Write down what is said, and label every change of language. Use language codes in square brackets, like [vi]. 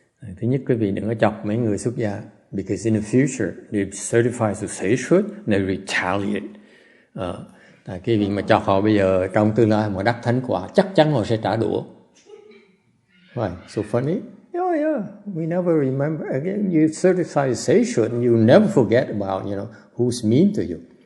[vi] Thứ nhất, quý vị đừng có chọc mấy người xuất gia. [en] Because in the future, they certify to sagehood, they retaliate. [vi] Tại cái việc mà chọc họ bây giờ trong tương lai mà đắc thánh quả, chắc chắn họ sẽ trả đũa. [en] Right, so funny. Yeah, we never remember. Again, you certify to sagehood, and you never forget about, who's mean to you.